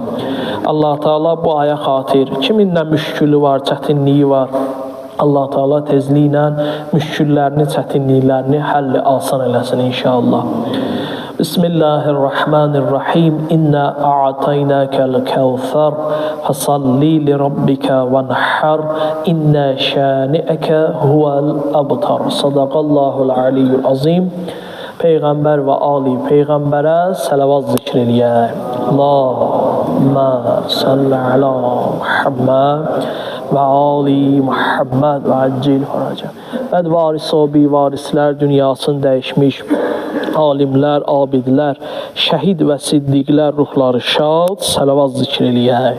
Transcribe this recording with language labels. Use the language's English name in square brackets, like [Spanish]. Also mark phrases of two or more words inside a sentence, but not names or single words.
[Azerbaijani] Allah Teala bu aya xatir, kiminlə müşkülü var, çətinliyi var, Allah Teala tezliklə müşküllərini, çətinliklərini həlli alsan eləsin inşallah. Bismillahirrahmanirrahim. [Arabic] إنا أعطيناك الكوثر فصل لربك وانحر إن شانئك هو الأبتر. صدق الله العلي العظيم. [Azerbaijani] Peyğəmbər və ali Peyğəmbərə səlavat zikr eləyək. [Arabic] اللهم صل على محمد وآل محمد وعجل فرج. [Azerbaijani] Bəd varis o bivarislər dünyasını dəyişmiş alimlər, abidlər, şəhid və siddiqlər ruhları şad, səlavat zikr eləyək.